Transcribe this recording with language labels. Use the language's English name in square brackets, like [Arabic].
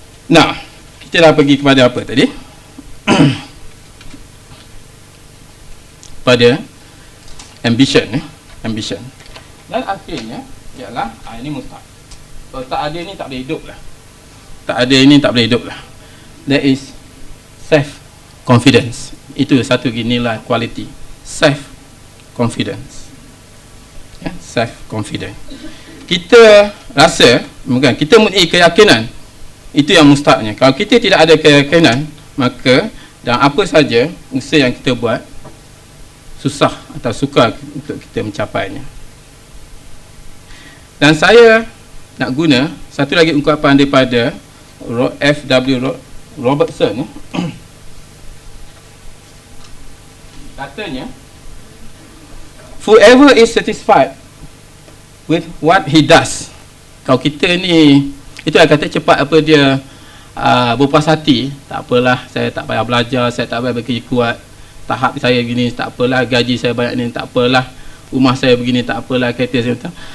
[Malay] Nah, kita dah pergi kepada apa tadi? Pada ambition. Dan akhirnya ialah ini mustahil. Kalau tak ada ni tak boleh hidup lah. Tak ada ini tak boleh hidup lah. [English] That is self confidence. [Malay] Itu satu nilai quality. Self confidence. Ya, self confidence. Kita rasa bukan, kita mempunyai keyakinan. Itu yang mustahilnya. Kalau kita tidak ada keyakinan, maka dan apa saja usaha yang kita buat susah atau sukar untuk kita mencapainya. Dan saya nak guna satu lagi ungkapan daripada F.W. Robertson. Katanya, [English] whoever is satisfied with what he does. [Malay] Kalau kita ni, itu yang kata cepat apa dia berpuas hati, tak apalah, saya tak payah belajar, saya tak payah bekerja kuat, tahap saya begini, tak apalah, gaji saya banyak ni, tak apalah, rumah saya begini, tak apalah, kereta saya tak.